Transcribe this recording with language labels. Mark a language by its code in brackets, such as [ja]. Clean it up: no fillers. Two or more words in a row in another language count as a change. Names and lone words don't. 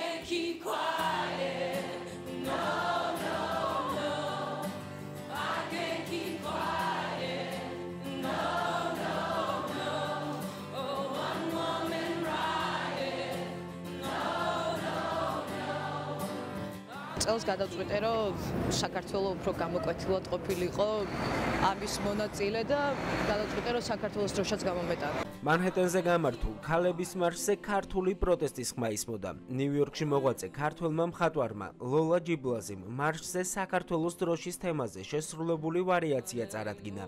[en] keep quiet. No, no, no. I can't keep quiet. No, no, no. Oh, one woman riot. No, no, no. [ka] წელს გადავწყვიტე, რომ საქართველოს უფრო გამოკვეთილად ყოფილიყო ამის მონაწილე და გადავწყვიტე, რომ საქართველოს დროშაც გამომეტანა. მანჰეტენზე გამართულ ქალების მარშზე ქართული პროტესტის ხმა ისმოდა. ნიუ-იორკში მოღვაწე ქართველმა მხატვარმა ლოლა ჯიბლაზიმ მარშზე საქართველოს დროშის თემაზე შესრულებული ვარიაცია წარადგინა.